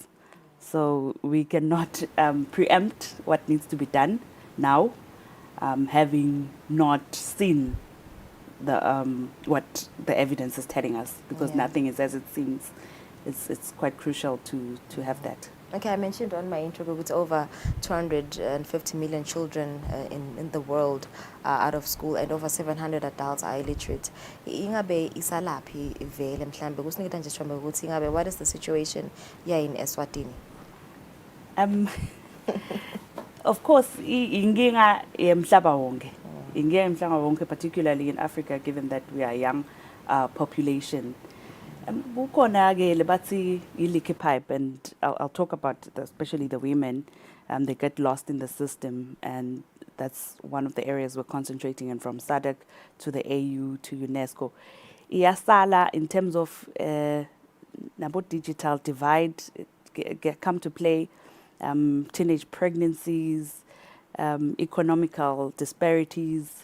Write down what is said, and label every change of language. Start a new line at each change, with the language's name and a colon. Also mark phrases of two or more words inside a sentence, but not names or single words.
English: So we cannot preempt what needs to be done now, having not seen what the evidence is telling us, because nothing is as it seems. It's quite crucial to have that. Okay, I mentioned on my intro it's over 250 million children in the world out of school, and over 700 adults are illiterate.
Swati: Ingabe isalaphi vele mhlambe kusiniketa nje sithombe ukuthi ingabe
English: what is the situation here in Eswatini? Of course,
Swati: inginga emhlaba wonke. Inginga emhlaba wonke,
English: particularly in Africa, given that we are a young population.
Swati: Kukhona-ke lebathi
English: i-leaky pipe, and I'll talk about especially the women. They get lost in the system, and that's one of the areas we're concentrating in, from SADC to the AU to UNESCO. Iyasala in terms of nabo digital divide come to play, teenage pregnancies, economical disparities.